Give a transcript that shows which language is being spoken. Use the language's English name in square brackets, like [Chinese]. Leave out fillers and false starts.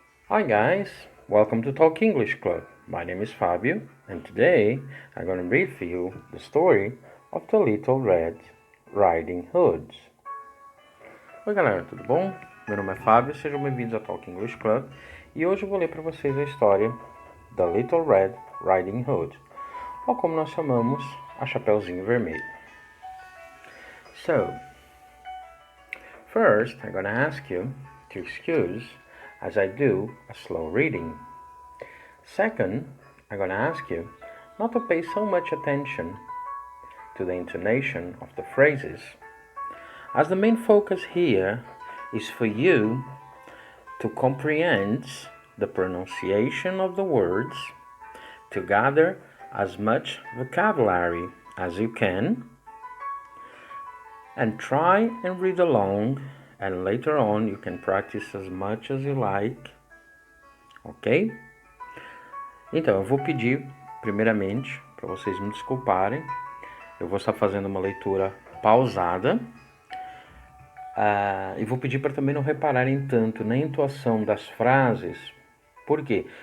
[English] Hi guys, welcome to Talk English Club. My name is Fabio and today I'm going to read for you the story of the Little Red Riding Hood. [Portuguese] Oi galera, tudo bom? Meu nome é Fábio, sejam bem-vindos ao Talk English Club e hoje eu vou ler para vocês a história da Little Red Riding Hood, ou como nós chamamos, a Chapeuzinho Vermelho. [English] So, first I'm going to ask you to excuse as I do a slow reading. Second, I'm going to ask you not to pay so much attention to the intonation of the phrases, as the main focus here is for you to comprehend the pronunciation of the words, to gather as much vocabulary as you can, and try and read along, and later on you can practice as much as you like, ok? [Portuguese] Então, eu vou pedir, primeiramente, para vocês me desculparem, eu vou estar fazendo uma leitura pausada, e vou pedir para também não repararem tanto na entoação das frases. Por quê?